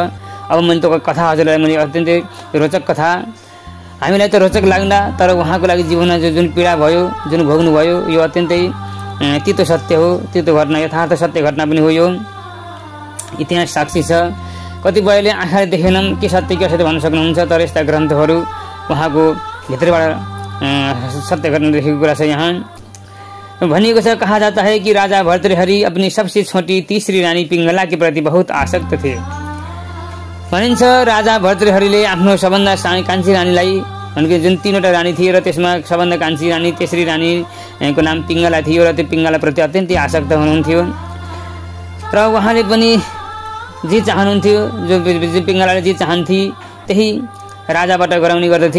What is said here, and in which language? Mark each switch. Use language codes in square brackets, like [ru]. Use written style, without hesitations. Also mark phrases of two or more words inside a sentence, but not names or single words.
[ne] अब मैले त्यो कथा हजुरलाई मैले अत्यन्तै रोचक कथा, हामीलाई त रोचक लाग्ला, तर उहाँको लागि जीवनमा जुन पीडा भयो, जुन भोग्नु भयो, यो अत्यन्तै तितो सत्य हो, तितो घटना, यथार्थ सत्य घटना पनि हो। यो इतिहास साक्षी छ। कतिपयले आँखाले देखेनन् के सत्य के असत्य भन्न सक्नुहुन्छ, तर यस्ता ग्रन्थहरू उहाँको भित्रबाट सत्य घटना देखेको कुरा छ। यहाँ भनिएको छ, [hi] कहा जाता है कि राजा भर्तृहरि अपनी सबसे छोटी तीसरी रानी पिंगला के प्रति बहुत आसक्त थे। [ne] भनिन्छ राजा भर्तृहरिले आफ्नो सबभन्दा सानो कान्छी रानीलाई, उनको जुन तीनवटा रानी थिए र त्यसमा सबभन्दा कान्छी रानी तेस्री रानीको नाम पिंगला थियो र त्यो पिंगला प्रति अत्यन्तै आसक्त हुनुहुन्थ्यो। र उहाँले पनि जे चाहनुहुन्थ्यो, जो पिंगलाले जे चाहन्थे त्यही राजाबाट गराउने गर्दथे।